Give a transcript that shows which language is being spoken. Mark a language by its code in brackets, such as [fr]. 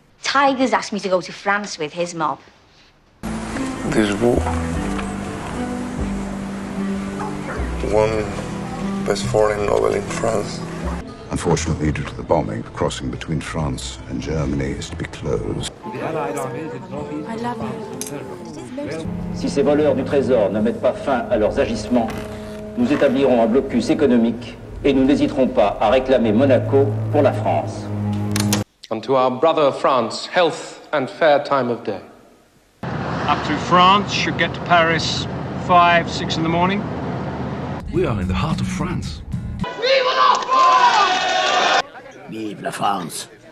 [en] Tiger's asked me to go to France with his mob. This war. One best foreign novel in France. Unfortunately, due to the bombing, the crossing between France and Germany is to be closed. I love you. [fr] Si ces voleurs du trésor ne mettent pas fin à leurs agissements, nous établirons un blocus économique et nous n'hésiterons pas à réclamer Monaco pour la France. [en] And to our brother France, health and fair time of day. Up to France, should get to Paris 5, 6 in the morning. We are in the heart of France. [fr] Vive la France.